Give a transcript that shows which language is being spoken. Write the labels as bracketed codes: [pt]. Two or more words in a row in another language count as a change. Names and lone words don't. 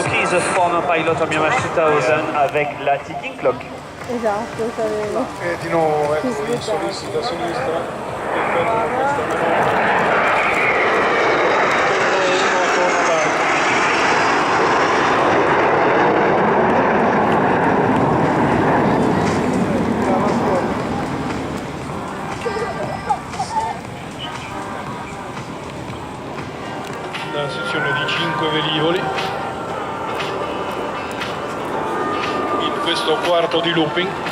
[en] He's a former pilot of Yamaha 2000 [fr] avec la [en] ticking clock. [it] Esatto, sapevo. E di nuovo ecco i solisti da sinistra che prendono questa manovra. Uno attorno all'altro. La sezione di 5 velivoli in questo quarto di looping.